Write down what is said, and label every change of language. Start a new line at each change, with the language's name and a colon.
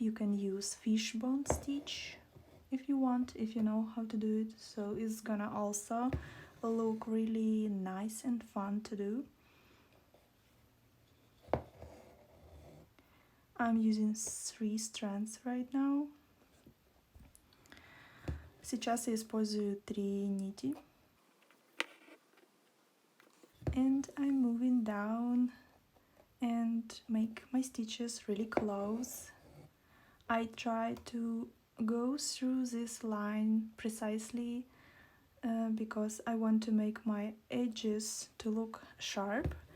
English: You can use fishbone stitch if you want, if you know how to do it, so it's gonna also look really nice and fun to do. I'm using 3 strands right now.
Russian: Сейчас я использую 3 нити.
English: And I'm moving down and make my stitches really close. I try to go through this line precisely because I want to make my edges to look sharp.